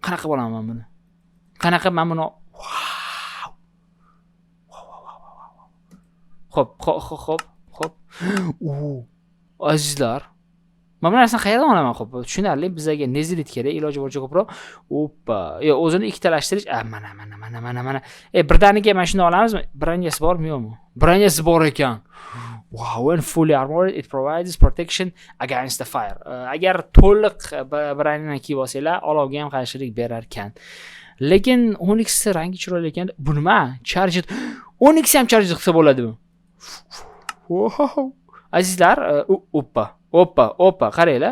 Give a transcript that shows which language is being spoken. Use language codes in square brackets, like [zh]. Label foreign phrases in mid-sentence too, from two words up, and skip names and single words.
[uz] Qanaqa bo'laman buni? Qanaqa men buni Xo'p. Azizlar, mana bu narsani qayerdan olaman? Xo'p, tushunarli, bizga nezilit kerak, iloji boricha ko'proq. Oppa, o'zini ikkitalashtirish. Mana. Birdaniga mana shuni olamizmi? Branyasi bormi, yo'qmi? Branyasi bor ekan. [en] Wow, when fully armored, it provides protection against the fire. [uz] Agar to'liq branyani kiyib olsanglar, olovga ham qarshilik berar ekan. Lekin Onyx rangi chiroyli ekan. Bu nima? Charged. Onyx ham charged qilsa bo'ladimi? Wow. Azizlar, oppa, qaranglar.